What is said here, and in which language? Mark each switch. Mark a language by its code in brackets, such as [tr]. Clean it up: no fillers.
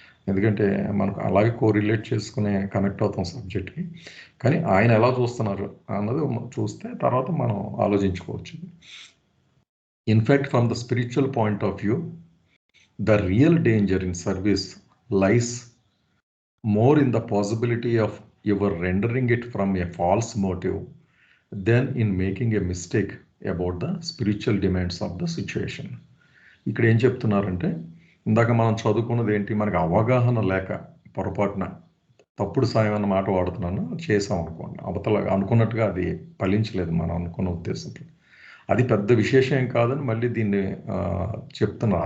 [te] ఎందుకంటే మనకు అలాగే కోరిలేట్ చేసుకునే కనెక్ట్ అవుతాం సబ్జెక్ట్కి. కానీ ఆయన ఎలా చూస్తున్నారు అన్నది చూస్తే తర్వాత మనం ఆలోచించుకోవచ్చు. [en] In fact from the spiritual point of view, the real danger in service lies more in the possibility of you are rendering it from a false motive, then in making a mistake about the spiritual demands of the situation. [te] ఇక్కడ ఏం చెప్తున్నారంటే, ఇందాక మనం చదువుకున్నది ఏంటి, మనకు అవగాహన లేక పొరపాటున తప్పుడు సాయం అన్న మాట వాడుతున్నాను, చేసాం అనుకోండి, అవతల అనుకున్నట్టుగా అది ఫలించలేదు మనం అనుకున్న ఉద్దేశంతో, అది పెద్ద విశేషం ఏం కాదని మళ్ళీ దీన్ని చెప్తున్నారు.